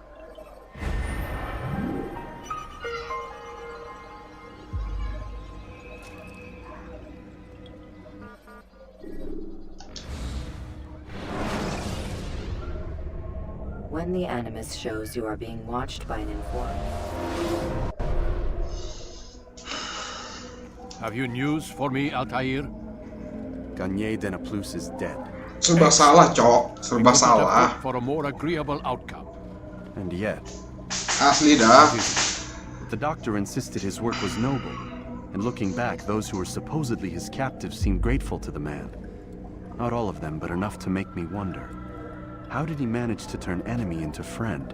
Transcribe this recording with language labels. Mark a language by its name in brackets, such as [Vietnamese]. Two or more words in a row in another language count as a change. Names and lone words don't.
[English] When the Animus shows you are being watched by an informant. Have you news for me, Altair? Garnier de Naplouse is dead. [Indonesian] Serba salah, Cok. Serba salah. [English] For a more agreeable outcome. And yet... [Indonesian] Asli dah. [English] The doctor insisted his work was noble. And looking back, those who were supposedly his captives seemed grateful to the man. Not all of them, but enough to make me wonder. How did he manage to turn enemy into friend?